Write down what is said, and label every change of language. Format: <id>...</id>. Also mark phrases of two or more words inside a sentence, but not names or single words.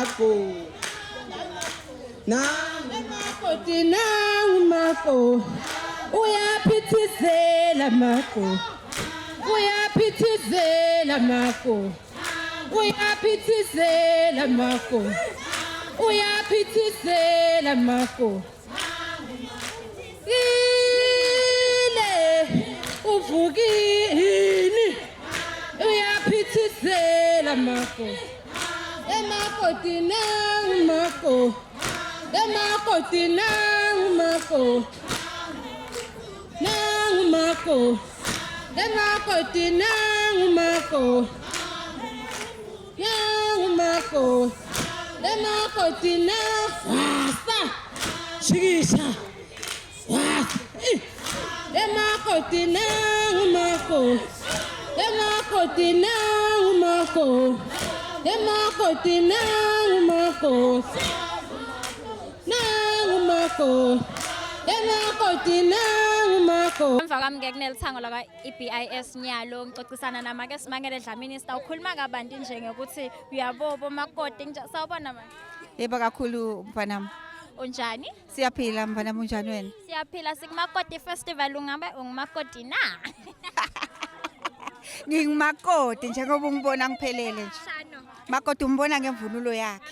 <zu>mako, uyapithizela mako, uyapithizela mako, uyapithizela mako, uyapithizela mako, ile uvukini, uyapithizela mako, emakoti nangu mako, emakoti nangu mako, nangu mako, emakoti nangu mako, nangu mako, emakoti nangu wasa, shikisha, wasa, emakoti nangu mako, emakoti nangu mako, emakoti nangu mako, nangu mako, emakoti nangu mako. Emva kwami kunelithango laka EPIS Nyalo ngixoxisana namake Simangele Dlamini sitawukhuluma kabanti nje ngokuthi uyabobo makoti sawubona manje. Yebo kakhulu mfanami. Unjani? Siyaphila mfanami, unjani wena? Siyaphila sikumakoti festival, ungabe ungumakoti na? Ngingumakoti njengoba ungibona ngiphelele nje. Shano. Makoti umbona ngemvunulo yakhe.</zu>